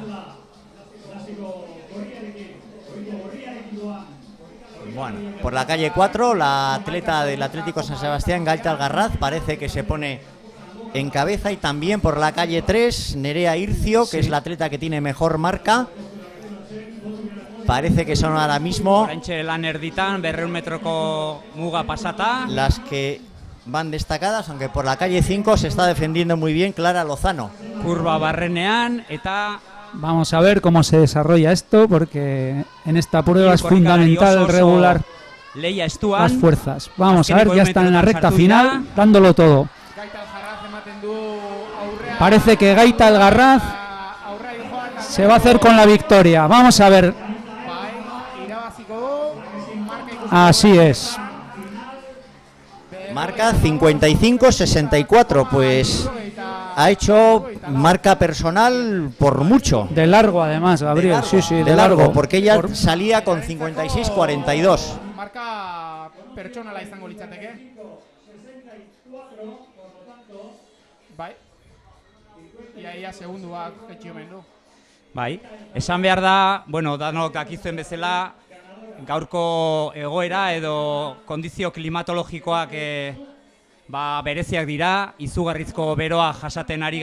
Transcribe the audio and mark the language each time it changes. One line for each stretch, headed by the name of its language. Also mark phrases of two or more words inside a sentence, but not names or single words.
Spanish: Bueno, por la calle 4, la atleta del Atlético San Sebastián, Gaita El Garraz, parece que se pone en cabeza, y también por la calle 3, Nerea Ircio, que es la atleta que tiene mejor marca. Parece que son ahora mismo
Basque: Lan erditan 200 metroko muga pasata.
Spanish: las que van destacadas, aunque por la calle 5 se está defendiendo muy bien Clara Lozano.
Basque: Kurba barrenean eta
Spanish: Vamos a ver cómo se desarrolla esto, porque en esta prueba es fundamental regular las fuerzas. Vamos a ver, ya están en la recta final, dándolo todo. Parece que Gaita El Garraz se va a hacer con la victoria. Vamos a ver. Así es. Marca 55-64, pues ha hecho marca personal por mucho. De largo además, Gabriel, de largo, porque ella salía con 56-42.
Basque: Marka pertsonala izango litzateke. Bai. Ia segunduak jetxi omen du. Bai, esan behar da, bueno, danok dakizuen bezala, gaurko egoera edo kondizio klimatologikoak bereziak dira, izugarrizko beroa jasaten ari